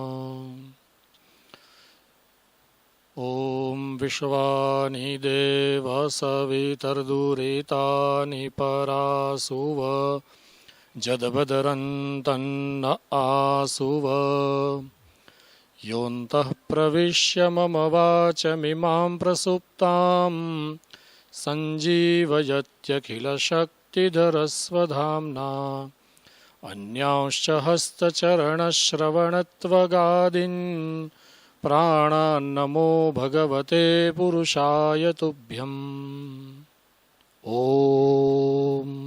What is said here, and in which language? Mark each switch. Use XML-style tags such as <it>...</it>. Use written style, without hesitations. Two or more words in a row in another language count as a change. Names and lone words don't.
<sa>ओम विश्वानि देव सवितर्दुरितानि परासुव यद्भद्रं तन्न आसुव યોऽन्तः प्रविश्य मम वाचमिमां प्रसुप्तां संजीवयत्यखिलशक्तिधरस्वं. शक्तिधरस्वधाम्ना अन्यांश्च हस्तचरणश्रवणत्वगादीन् प्राणान्नमो भगवते पुरुषाय तुभ्यम् ओम।</sa>